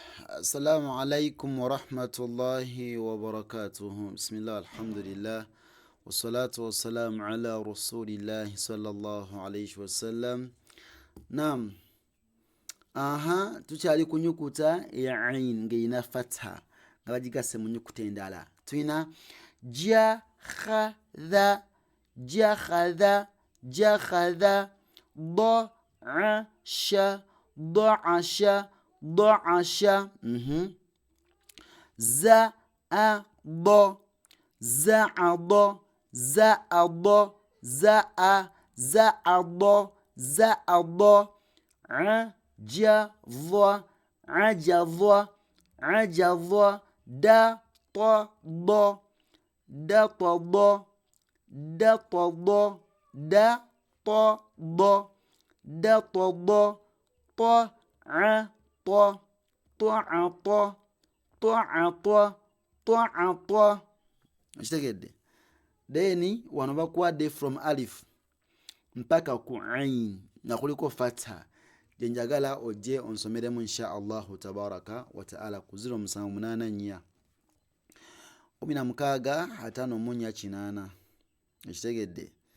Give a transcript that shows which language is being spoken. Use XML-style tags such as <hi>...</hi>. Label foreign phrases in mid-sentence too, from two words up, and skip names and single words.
<ar>السلام عليكم ورحمة الله وبركاته. بسم الله الحمد لله والصلاة والسلام على رسول الله صلى الله عليه وسلم. نعم.</ar> <lg>tukyali ku nyukuta ya ain ng'erina fatha nga bagigase mu nyukuta endala. Tulina jakhadha, jakhadha, jakhadha,</lg> <ar>ضعش ضعش ضعش، زعض زعض زعض زعض زعض، عجض عجض عجض، دطض دطض دطض دطض دطض، طعط طعط طعط طعط.</ar> <lg>Kitegedde? Then wano bakuwadde from alif mpaka ku ain nga kuliko fatha. Gye njagala ojje onsomeremu</lg> <ar>إن شاء الله تبارك وتعالى</ar> <lg>ku 0784 16 Kitegedde?</lg>